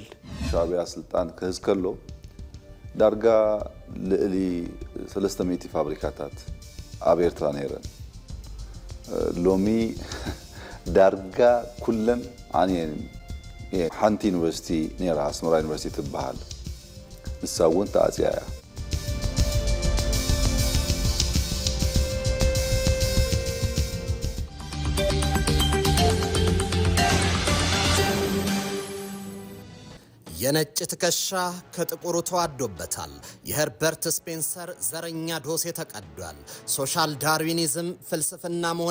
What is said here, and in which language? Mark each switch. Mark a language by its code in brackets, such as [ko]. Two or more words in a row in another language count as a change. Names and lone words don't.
[ti] ሻዕብያ ስልጣን ክህዝ ከሎ ዳርጋ ልዕሊ 300 ፋብሪካታት ኣብ ኤርትራ ነይረን። ሎሚ ዳርጋ ኩለን ዓንየን። ሓንቲ ዩኒቨርሲቲ ነይራ ኣስመራ ዩኒቨርሲቲ ትበሃል፣ ንሳ እውን ተኣፅያ እያ። [am] የነጭ ትከሻ ከጥቁሩ ተዋዶበታል። የሄርበርት ስፔንሰር ዘረኛ ዶሴ ተቀዷል። ሶሻል ዳርዊኒዝም ፍልስፍና መሆን